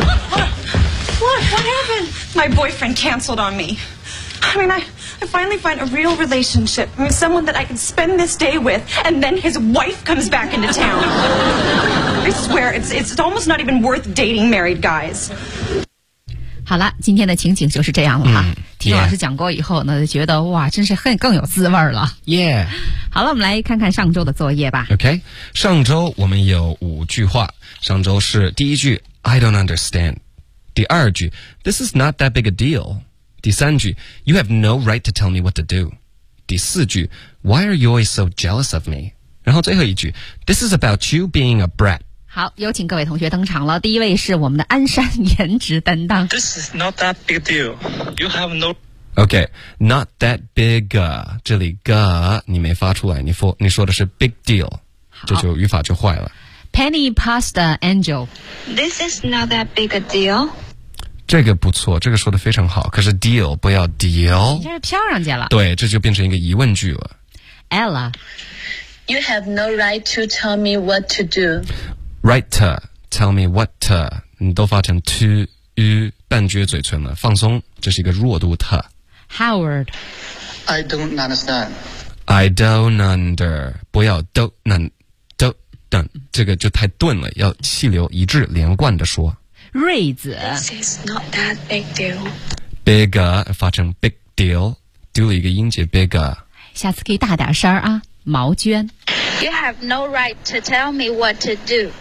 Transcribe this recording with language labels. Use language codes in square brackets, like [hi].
[en] What happened? My boyfriend canceled on me. I mean, I finally find a real relationship. I mean, someone that I can spend this day with, and then his wife comes back into town. I swear, it's almost not even worth dating married guys. [zh] 好了，今天的情景就是这样了哈。听老师讲过以后呢，就觉得哇，真是很更有滋味了。 Yeah，好了，我们来看看上周的作业吧。 OK， 上周我们有五句话。上周是第一句 [en] ，I don't understand。 [zh] 第二句 [en] ，This is not that big a deal。 [zh] 第三句 [en] ，You have no right to tell me what to do。 [zh] 第四句 [en] ，Why are you always so jealous of me？ [zh] 然后最后一句 [en] ，This is about you being a brat。 [zh] 好，有请各位同学登场了。第一位是我们的鞍山颜值担当。 [en] This is not that big a deal. You have no. Okay, not that big a. [zh] 这里 ga 你没发出来，你说的是 big deal， 这就语法就坏了。 [en] Penny pasta angel. This is not that big a deal. [zh] 这个不错，这个说的非常好。可是 deal 不要 deal，这是飘上去了。对，这就变成一个疑问句了。 [en] Ella, you have no right to tell me what to do. Right to, tell me what to, [zh] 你都发成 to, u, 半撅嘴唇了，放松，这是一个弱度 t. [en] Howard, I don't understand. I don't under, [zh] 不要 don't, don't, 这个就太钝了，要气流一致连贯的说。瑞子 [en] This is not that big deal. [zh] Bigger, 发成 big deal, 丢了一个音节 bigger. 下次可以大点声啊，毛娟。 [en] You have no right to tell me what to do.